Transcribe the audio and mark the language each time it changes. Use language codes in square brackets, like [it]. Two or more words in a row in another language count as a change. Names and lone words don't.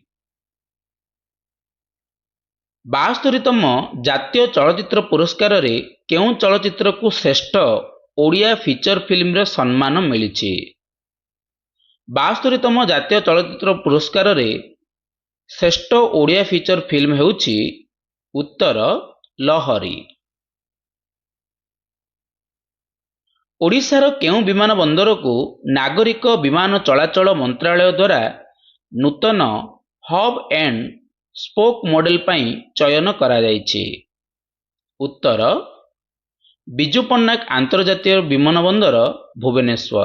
[or] 72ତମ ଜାତୀୟ ଚଳଚ୍ଚିତ୍ର ପୁରସ୍କାର ରେ କେଉଁ ଚଳଚ୍ଚିତ୍ର କୁ ଶ୍ରେଷ୍ଠ ଓଡ଼ିଆ [en] feature film [or] ରେ ସମ୍ମାନ ମିଳିଛି? 72ତମ ଜାତୀୟ ଚଳଚ୍ଚିତ୍ର ପୁରସ୍କାର ରେ ଶ୍ରେଷ୍ଠ ଓଡ଼ିଆ [en] feature film [or] ହେଉଛି ଉତ୍ତର ଲହରୀ। ଓଡ଼ିଶାର କେଉଁ ବିମାନ ବନ୍ଦରକୁ ନାଗରିକ ବିମାନ ଚଳାଚଳ ମନ୍ତ୍ରାଳୟ ଦ୍ୱାରା ନୂତନ [en] hub and spoke model [or] ପାଇଁ ଚୟନ କରାଯାଇଛି? ଉତ୍ତର ବିଜୁ ପଟ୍ଟନାୟକ ଆନ୍ତର୍ଜାତୀୟ ବିମାନ ବନ୍ଦର ଭୁବନେଶ୍ୱର।